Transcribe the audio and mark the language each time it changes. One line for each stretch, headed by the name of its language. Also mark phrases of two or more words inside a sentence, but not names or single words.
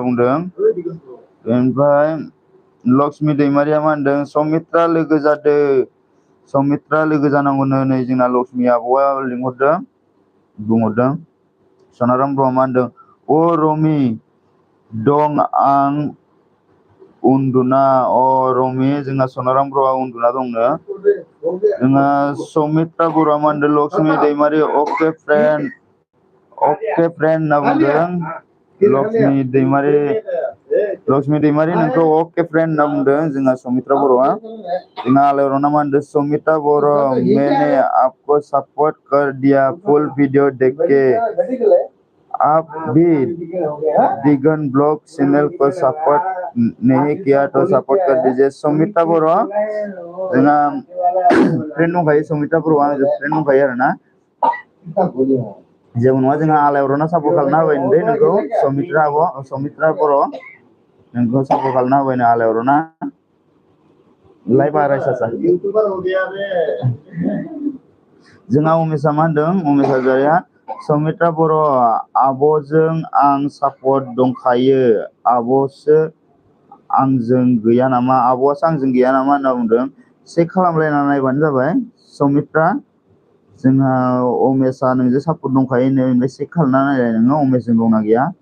Bodo: बुंदों ओमफ्राय लक्ष्मि दैमारिया मा होनदों सौमित्रा लोगो जादो सौमित्रा लोगो जानांगौनो नै जोंना लक्ष्मि आब'आ लिंहरदों बुंहरदों सनाराम ब्रह्म मा होनदों अ रमि दं आं उन्दुना रमि जोंहा सनाराम ब्र'आ उन्दुना दंनो जोंहा सौमित्रा बर'आ मा होनदों लक्ष्मि दैमारि
English: a friend
Bodo: होनना बुंदों लक्ष्मि दैमारि नोंखौ
English: a friend
Bodo: होनना बुंदों जोंहा सौमित्रा बर'आ जोंहा आलायअरना मा होनदों सौमित्रा बर'
Hindi: मैंने आपको सपोर्ट कर दिया फुल वीडियो देख के आप भी दिगन ब्लॉग चैनल को सपोर्ट नहीं किया तो सपोर्ट कर दीजिए
Bodo: सौमित्रा बर' जोंहा फ्रेन्ड दंखायो सौमित्रा बर'आ आंजों फ्रेन्ड दंखायो आरोना जेबो नङा जोंहा आलायअरना सापर्ट खालामना होबाय दे नोंखौ सौमित्रा बर' नोंखौ सापर्ट खालामना होबायनो आलायअरना
Hindi: लाइभ आ रहा है
Bodo: जोंहा उमेशआ मा होनदों उमेश हाज'वारिया सौमित्रा बर' आब'जों आं सापर्ट दंखायो आब'सो आंजों गैया नामा आब'आसो आंजों गैया नामा होनना बुंदों चेक खालामलायना नायबानो जाबाय सौमित्रा जोंहा उमेशआ नोंजों सापर्ट दंखायो नै ओमफ्राय चेक खालामना नायलाय नोङो उमेशजों दंना गैया